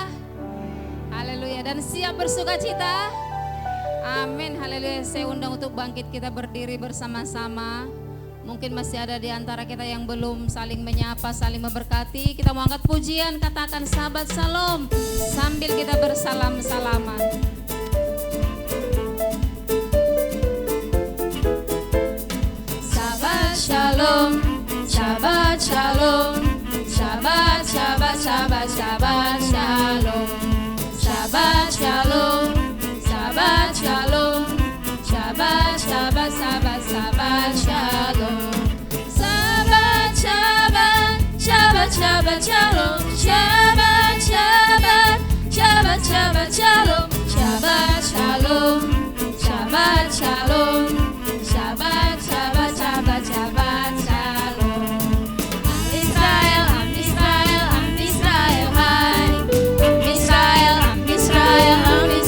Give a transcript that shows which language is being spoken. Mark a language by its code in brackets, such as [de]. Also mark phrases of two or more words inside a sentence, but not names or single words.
[id] Haleluya, dan siap bersukacita? Amin, haleluya. Saya undang untuk bangkit, kita berdiri bersama-sama. Mungkin masih ada di antara kita yang belum saling menyapa, saling memberkati. Kita mau angkat pujian, katakan sahabat Shalom sambil kita bersalam-salaman. [he] שלום, שבת שלום, שבת, שבת, שבת, שבת שלום, שבת שלום, שבת שלום, שבת, שבת, שבת, שבת שלום, שבת, שבת, שבת, שבת שלום, שבת, שבת, שבת, שבת שלום, שבת שלום, שבת שלום, שבת, שבת, שבת, שבת שלום. עם ישראל, עם ישראל, עם ישראל, חי. עם ישראל, עם ישראל,